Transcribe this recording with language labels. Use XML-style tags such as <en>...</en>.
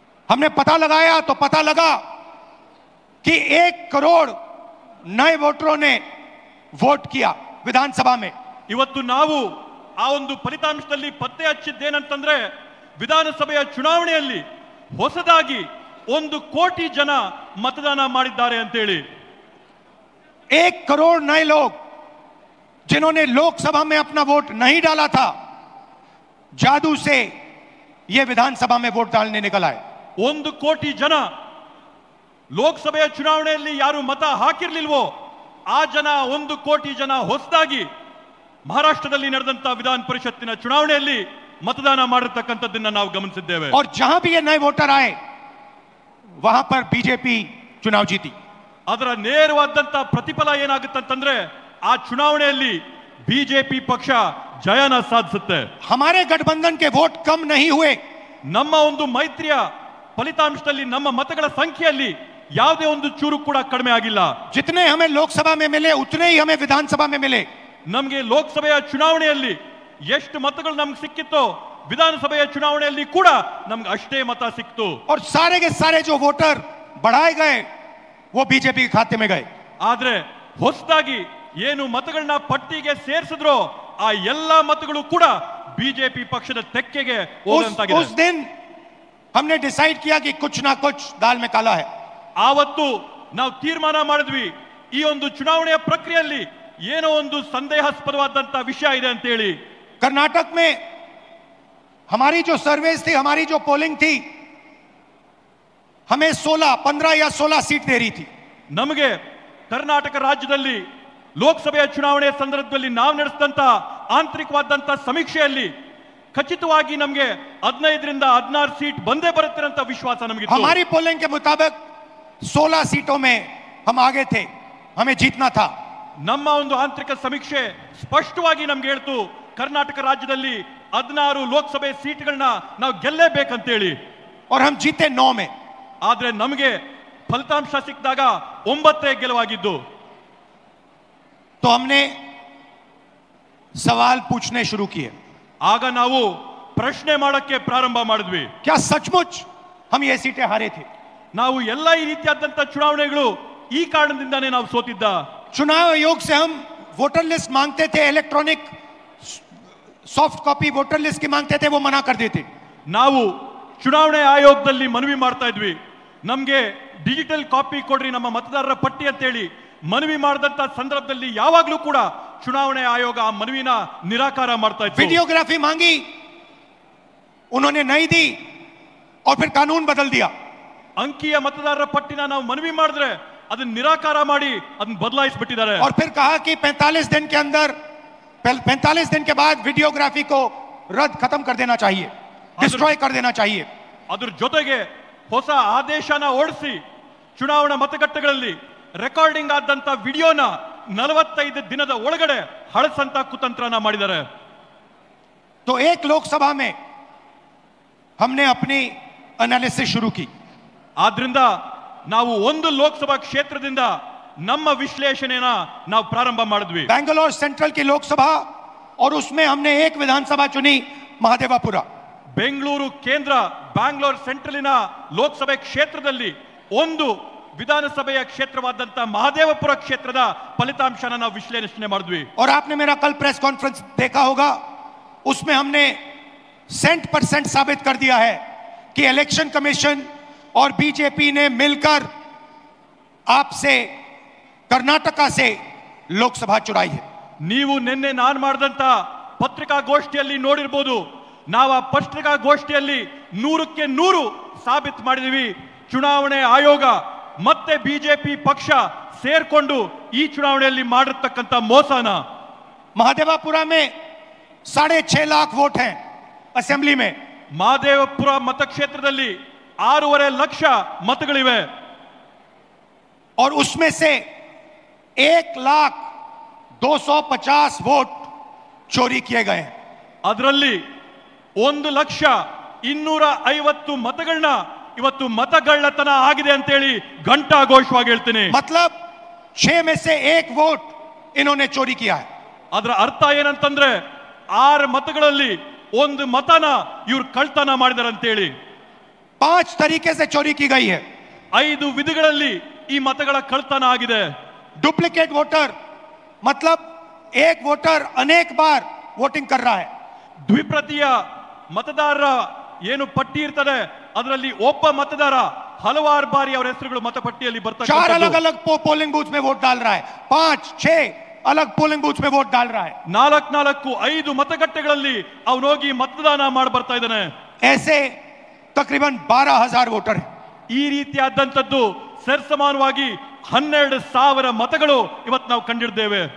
<hi>हमने पता लगाया तो पता लगा कि 1 करोड़ नए वोटरों ने वोट किया विधानसभा में।</hi> <kn>ಇವತ್ತು ನಾವು ಆ ಒಂದು ಫಲಿತಾಂಶದಲ್ಲಿ ಪತ್ತೆ ಹಚ್ಚಿದ್ದೇನಂತಂದ್ರೆ ವಿಧಾನಸಭೆಯ ಚುನಾವಣೆಯಲ್ಲಿ ಹೊಸದಾಗಿ 1 ಕೋಟಿ ಜನ मतदान ಮಾಡಿದ್ದಾರೆ ಅಂತ ಹೇಳಿ।</kn> <hi>1 करोड़ नए लोग जिन्होंने लोकसभा में अपना वोट नहीं डाला था, जादू से ये विधानसभा में वोट डालने निकल आए।</hi> <kn>1 ಕೋಟಿ ಜನ ಲೋಕಸಭೆಯ ಚುನಾವಣೆಯಲ್ಲಿ ಯಾರು ಮತ ಹಾಕಿರ್ಲಿಲ್ವೋ ಆ ಜನ 1 ಕೋಟಿ ಜನ ಹೊಸದಾಗಿ ಮಹಾರಾಷ್ಟ್ರದಲ್ಲಿ ನಡೆದಂತ ವಿಧಾನ ಪರಿಷತ್ತಿನ ಚುನಾವಣೆಯಲ್ಲಿ मतदान ಮಾಡಿರತಕ್ಕಂತದ್ದನ್ನ ನಾವು ಗಮನಿಸಿದ್ದೇವೆ।</kn> <hi>और जहां भी ये नए वोटर आए वहां पर बीजेपी चुनाव जीती।</hi> <kn>ಅದರ ನೇರವಾದಂತ ಪ್ರತಿಫಲ ಏನಾಗುತ್ತಂತಂದ್ರೆ ಆ ಚುನಾವಣೆಯಲ್ಲಿ ಬಿಜೆಪಿ ಪಕ್ಷ ಜಯನ ಸಾಧಿಸುತ್ತೆ।</kn> <hi>हमारे गठबंधन के वोट कम नहीं हुए।</hi> <kn>ನಮ್ಮ ಒಂದು ಮೈತ್ರಿಯ ಫಲಿತಾಂಶದಲ್ಲಿ ನಮ್ಮ ಮತಗಳ ಸಂಖ್ಯೆಯಲ್ಲಿ ಯಾವುದೇ ಒಂದು ಚೂರು ಕೂಡ ಕಡಿಮೆ ಆಗಿಲ್ಲ।</kn> <hi>जितने हमें लोकसभा में मिले उतने ही हमें विधानसभा में मिले।</hi> <kn>ನಮಗೆ ಲೋಕಸಭೆಯ ಚುನಾವಣೆಯಲ್ಲಿ ಎಷ್ಟು ಮತಗಳು ನಮಗೆ ಸಿಕ್ಕಿತ್ತೋ ವಿಧಾನಸಭೆಯ ಚುನಾವಣೆಯಲ್ಲಿ ಕೂಡ ನಮಗೆ ಅಷ್ಟೇ ಮತ ಸಿಕ್ತು।</kn> <hi>और सारे के सारे जो वोटर बढ़ाए गए वो बीजेपी के खाते में गए।</hi> <kn>ಆದ್ರೆ ಹೊಸದಾಗಿ ಏನು ಮತಗಳನ್ನ ಪಟ್ಟಿಗೆ ಸೇರಿಸಿದ್ರೋ ಆ ಎಲ್ಲಾ ಮತಗಳು ಕೂಡ ಬಿಜೆಪಿ ಪಕ್ಷದ ತೆಕ್ಕೆಗೆ ಹೋದಂತಾಗಿದೆ।</kn> <hi>उस दिन हमने डिसाइड किया कि कुछ ना कुछ दाल में काला है।</hi> <kn>ಆವತ್ತು ನಾವು ತೀರ್ಮಾನ ಮಾಡಿದ್ವಿ ಈ ಒಂದು ಚುನಾವಣೆಯ ಪ್ರಕ್ರಿಯೆಯಲ್ಲಿ ಏನೋ ಒಂದು ಸಂದೇಹಾಸ್ಪದವಾದಂತ ವಿಷಯ ಇದೆ ಅಂತ ಹೇಳಿ।</kn> <hi>कर्नाटक में हमारी जो सर्वेस थी, हमारी जो पोलिंग थी, हमें 15 या 16 सीट दे रही थी।</hi> <kn>ನಮಗೆ ಕರ್ನಾಟಕ ರಾಜ್ಯದಲ್ಲಿ ಲೋಕಸಭೆಯ ಚುನಾವಣೆಯ ಸಂದರ್ಭದಲ್ಲಿ ನಾವು ನಡೆಸಿದಂತ ಆಂತರಿಕವಾದಂತ ಸಮೀಕ್ಷೆಯಲ್ಲಿ ಖಚಿತವಾಗಿ ನಮಗೆ 15 ರಿಂದ 16 सीट ಬಂದೇ ಬರುತ್ತೆ ಅಂತ ವಿಶ್ವಾಸ ನಮಗೆ।</kn> <hi>हमारी पोलिंग के मुताबिक 16 सीटों में हम आगे थे, हमें जीतना था।</hi> <kn>ನಮ್ಮ ಒಂದು ಆಂತರಿಕ ಸಮೀಕ್ಷೆ ಸ್ಪಷ್ಟವಾಗಿ ನಮ್ಗೆ ಹೇಳ್ತು ಕರ್ನಾಟಕ ರಾಜ್ಯದಲ್ಲಿ 16 ಲೋಕಸಭೆ ಸೀಟ್ಗಳನ್ನ ನಾವು ಗೆಲ್ಲೇಬೇಕಂತ ಹೇಳಿ।</kn> <hi>और हम जीते 9 में।</hi> <kn>ಆದ್ರೆ ನಮಗೆ ಫಲಿತಾಂಶ ಸಿಕ್ಕಿದಾಗ 9 ಗೆಲುವಾಗಿದ್ದು।</kn> <hi>तो हमने सवाल पूछने शुरू किए।</hi> <kn>ಆಗ ನಾವು ಪ್ರಶ್ನೆ ಮಾಡಕ್ಕೆ ಪ್ರಾರಂಭ ಮಾಡಿದ್ವಿ,</kn> <hi>क्या सचमुच हम ये सीटें हारे थे?</hi> <kn>ನಾವು ಎಲ್ಲ ಈ ರೀತಿಯಾದಂತ ಚುನಾವಣೆಗಳು ಈ ಕಾರಣದಿಂದಾನೇ ನಾವು ಸೋತಿದ್ದ।</kn> <hi>चुनाव आयोग से हम वोटर लिस्ट मांगते थे, electronic soft copy voter list की मांगते थे, वो मना कर देते।</hi> <kn>ನಾವು ಚುನಾವಣೆ ಆಯೋಗದಲ್ಲಿ ಮನವಿ ಮಾಡ್ತಾ ಇದ್ವಿ, ನಮಗೆ ಡಿಜಿಟಲ್ ಕಾಪಿ ಕೊಡ್ರಿ ನಮ್ಮ ಮತದಾರರ ಪಟ್ಟಿ ಅಂತ ಹೇಳಿ ಮನವಿ ಮಾಡಿದಂತ ಸಂದರ್ಭದಲ್ಲಿ ಯಾವಾಗಲೂ ಕೂಡ ಚುನಾವಣೆ ಆಯೋಗ ಆ ಮನವಿನ ನಿರಾಕಾರ ಮಾಡ್ತಾ ಇತ್ತು।</kn> <hi>वीडियोग्राफी मांगी, उन्होंने नहीं दी और फिर कानून बदल दिया।</hi> <kn>ಅಂಕಿಯ ಮತದಾರರ ಪಟ್ಟಿನ ನಾವು ಮನವಿ ಮಾಡಿದ್ರೆ ಅದನ್ನ ನಿರಾಕಾರ ಮಾಡಿ ಅದನ್ನ ಬದಲಾಯಿಸಿಬಿಟ್ಟಿದ್ದಾರೆ।</kn> <hi>और फिर कहा कि 45 दिन के अंदर 45 दिन के बाद वीडियोग्राफी को रद्द खत्म कर देना चाहिए, डिस्ट्रॉय कर देना चाहिए।</hi> <kn>ಅದ್ರ ಜೊತೆಗೆ ಹೊಸ ಆದೇಶನ ಹೊರಡಿಸಿ ಚುನಾವಣಾ ಮತಗಟ್ಟೆಗಳಲ್ಲಿ ರೆಕಾರ್ಡಿಂಗ್ ಆದಂತ ವಿಡಿಯೋನ 45 ದಿನದ ಒಳಗಡೆ ಹಳಸಂತ ಕುತಂತ್ರನ ಮಾಡಿದ್ದಾರೆ।</kn> <hi>तो एक लोकसभा में हमने अपनी एनालिसिस शुरू की।</hi> <kn>ಆದ್ರಿಂದ ನಾವು ಒಂದು ಲೋಕಸಭಾ ಕ್ಷೇತ್ರದಿಂದ ನಮ್ಮ ವಿಶ್ಲೇಷಣೆನ ನಾವು ಪ್ರಾರಂಭ ಮಾಡಿದ್ವಿ।</kn> <hi>बैंगलोर सेंट्रल की लोकसभा और उसमें हमने एक विधानसभा चुनी, महादेवापुरा।</hi> <kn>ಬೆಂಗಳೂರು ಕೇಂದ್ರ ಬ್ಯಾಂಗ್ಳೂರ್ ಸೆಂಟ್ರಲಿನ ಲೋಕಸಭೆ ಕ್ಷೇತ್ರದಲ್ಲಿ ಒಂದು ವಿಧಾನಸಭೆಯ ಕ್ಷೇತ್ರವಾದಂತ ಮಹದೇವಪುರ ಕ್ಷೇತ್ರದ ಫಲಿತಾಂಶನ ನಾವು ವಿಶ್ಲೇಷಣೆ ಮಾಡಿದ್ವಿ।</kn> <hi>और आपने मेरा कल प्रेस कॉन्फ्रेंस देखा होगा, उसमें हमने 100% साबित कर दिया है कि इलेक्शन कमीशन और बीजेपी ने मिलकर आपसे कर्नाटका से लोकसभा चुराई है।</hi> <kn>ನೀವು ನಿನ್ನೆ ನಾನು ಮಾಡಿದಂತ ಪತ್ರಿಕಾಗೋಷ್ಠಿಯಲ್ಲಿ ನೋಡಿರಬಹುದು. ನಾವು ಆ ಪತ್ರಿಕಾಗೋಷ್ಠಿಯಲ್ಲಿ 100ಕ್ಕೆ 100 ಸಾಬೀತು ಮಾಡಿದೀವಿ. ಚುನಾವಣೆ ಆಯೋಗ ಮತ್ತೆ ಬಿಜೆಪಿ ಪಕ್ಷ ಸೇರ್ಕೊಂಡು ಈ ಚುನಾವಣೆಯಲ್ಲಿ ಮಾಡಿರ್ತಕ್ಕಂಥ ಮೋಸನ.</kn> <hi>महादेवापुरा में 6.5 लाख वोट हैं असेंबली में.</hi> <kn>ಮಹದೇವಪುರ ಮತಕ್ಷೇತ್ರದಲ್ಲಿ 6.5 ಲಕ್ಷ ಮತಗಳಿವೆ.</kn> <hi>और उसमें से 1,250,000 वोट चोरी किए गए हैं.</hi> <kn>ಅದರಲ್ಲಿ 1,250,000 ಮತಗಳನ್ನ ಇವತ್ತು ಮತಗಳ್ಳತನ ಆಗಿದೆ ಅಂತೇಳಿ ಘಂಟಾಘೋಷವಾಗಿ ಹೇಳ್ತೀನಿ.</kn> <hi>मतलब 6 में से 1 वोट इन्होंने चोरी किया है.</hi> <kn>ಅದರ ಅರ್ಥ ಏನಂತಂದ್ರೆ 6 ಮತಗಳಲ್ಲಿ 1 ಮತನ ಇವ್ರು ಕಳ್ತನ ಮಾಡಿದಾರೆ ಅಂತೇಳಿ.</kn> <hi>5 तरीके से चोरी की गई है.</hi> <kn>5 ವಿಧಗಳಲ್ಲಿ ಈ ಮತಗಳ ಕಳ್ತನ ಆಗಿದೆ.</kn> <hi>डुप्लीकेट वोटर मतलब एक वोटर अनेक बार वोटिंग कर रहा है.</hi> <kn>ದ್ವಿಪ್ರತಿಯ ಮತದಾರರ ಏನು ಪಟ್ಟಿ ಇರ್ತದೆ ಅದರಲ್ಲಿ ಒಬ್ಬ ಮತದಾರ ಹಲವಾರು ಬಾರಿ ಅವರ ಹೆಸರುಗಳು ಮತಪಟ್ಟಿಯಲ್ಲಿ ಬರ್ತಾರೆ.</kn> <hi>4 अलग अलग पोलिंग बूथ में वोट डाल रहा है. 5-6 अलग पोलिंग बूथ में वोट डाल रहा है.</hi> <kn>4-5 ಮತಗಟ್ಟೆಗಳಲ್ಲಿ ಅವನು ಹೋಗಿ ಮತದಾನ ಮಾಡಿ ಬರ್ತಾ ಇದ್ದಾನೆ.</kn> <hi>ऐसे तकरीबन 12,000 वोटर हैं.</hi> <kn>ಈ ರೀತಿಯಾದಂತದ್ದು ಸರಿಸಮಾನವಾಗಿ 12,000 ಮತಗಳು ಇವತ್ತು ನಾವು ಕಂಡಿದ್ದೇವೆ.</kn>